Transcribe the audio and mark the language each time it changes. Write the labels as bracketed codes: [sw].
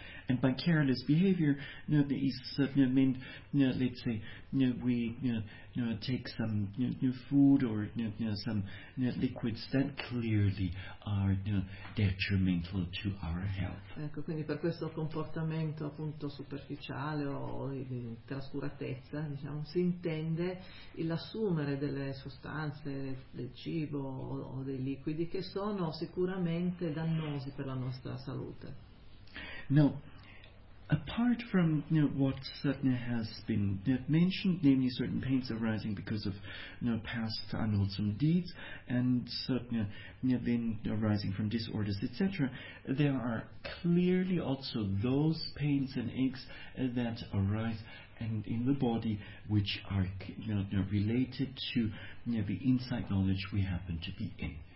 [en] And by careless behavior, let's say we take some food or some liquids that clearly are detrimental to our health. [it] Ecco, quindi per questo comportamento appunto superficiale o di trascuratezza, diciamo, si intende l'assumere delle sostanze, del cibo o dei liquidi che sono sicuramente dannosi per la nostra salute. [en] No. Apart from what Satna has been mentioned, namely certain pains arising because of past unwholesome deeds, and Satna then arising from disorders, etc., there are clearly also those pains and aches that arise and in the body which are related to the insight knowledge we happen to be in.